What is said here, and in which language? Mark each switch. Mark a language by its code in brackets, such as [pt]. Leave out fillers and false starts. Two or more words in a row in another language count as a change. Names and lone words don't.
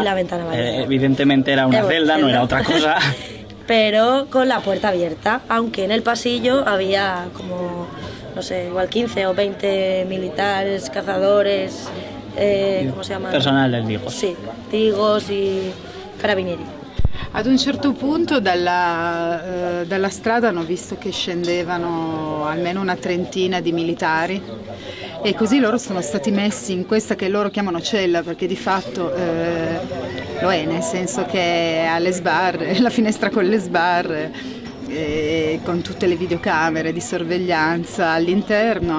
[es] Y la ventana vallada. Evidentemente era una celda, no era otra cosa. Pero con la puerta abierta, aunque en el pasillo había como, no sé, igual 15 o 20 militares, cazadores, ¿cómo se llama? Personal del Digos. Sí, Digos y carabinieri. [it] Ad un certo punto dalla strada hanno visto che scendevano almeno una trentina di militari e così loro sono stati messi in questa che loro chiamano cella, perché di fatto lo è, nel senso che ha le sbarre, la finestra con le sbarre, con tutte le videocamere di sorveglianza all'interno.